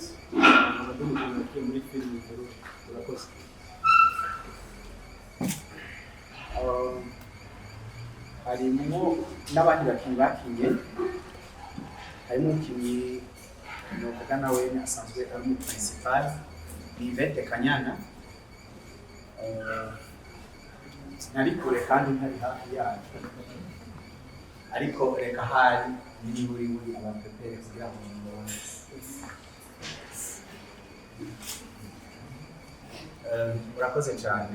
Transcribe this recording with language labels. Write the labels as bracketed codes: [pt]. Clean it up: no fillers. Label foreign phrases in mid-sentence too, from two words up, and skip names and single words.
[rw] Nkaba ndi umukinnyi yakinnye muri filime Imvururu. Murakoze. Harimo n'abandi bakinnyi bakinnye. Harimo umukinnyi novuga nawe asanzwe ari umu principal ni Yvette Kanyana. Sinari kure kandi ntari hafi yacu, ariko reka hari buri abapepere kugira ngo mubone. Murakoze cyane.